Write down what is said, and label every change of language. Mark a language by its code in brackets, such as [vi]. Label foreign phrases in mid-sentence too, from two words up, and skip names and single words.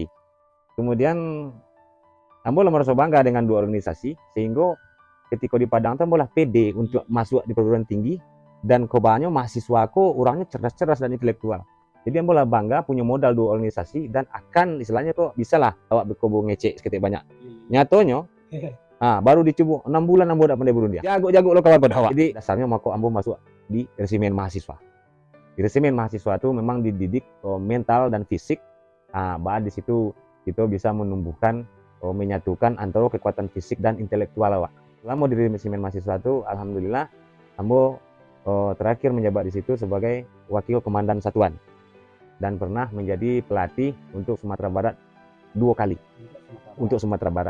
[id] Kemudian ambo merasa bangga dengan 2 organisasi sehingga ketika di Padang ambo lah pede untuk masuk di perguruan tinggi dan kebanyakan mahasiswaku orangnya cerdas-cerdas dan intelektual. [min] Jadi ambo lah bangga punya modal 2 organisasi dan akan istilahnya kok bisa lah awak berkobo ngecek seketik banyak. Nyatonya baru dicoba 6 bulan ambo udah pandai burun dia. Jago-jago lo kawan pada awak. Jadi dasarnya mako ambo masuk di resimen mahasiswa. [id] Di resimen mahasiswa itu memang dididik mental dan fisik. Bahkan di situ kita bisa menumbuhkan menyatukan antara kekuatan fisik dan intelektual awak. Selama di resimen mahasiswa itu alhamdulillah ambo terakhir menjabat di situ sebagai wakil komandan satuan dan pernah menjadi pelatih untuk Sumatera Barat 2 kali untuk Sumatera Barat.